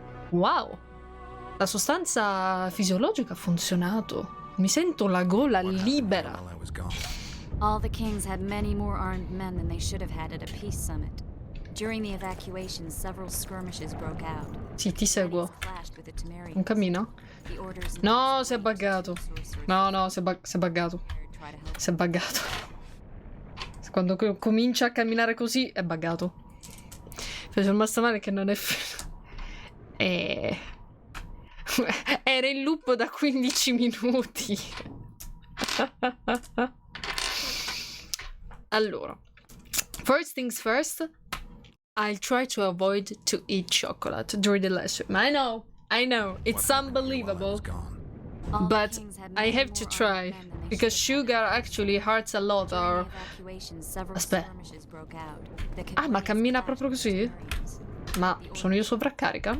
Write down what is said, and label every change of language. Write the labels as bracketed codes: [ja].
[it] Wow. La sostanza fisiologica ha funzionato. Mi sento la gola libera. [en] All the kings had many more armed men than they should have had at a peace summit. During the evacuation, several skirmishes broke out. [it] Sì, ti seguo. Un cammino? No, si è buggato. No, si è buggato. Si è buggato. Quando comincia a camminare così, è buggato. Fece rimasto male che non è... Era in loop da 15 minuti. [en] Allora, first things first, I'll try to avoid to eat chocolate during the live stream. I know, it's unbelievable, but I have to try, because sugar actually hurts a lot or... [it] Aspetta. Ah, ma cammina proprio così? Ma sono io sovraccarica?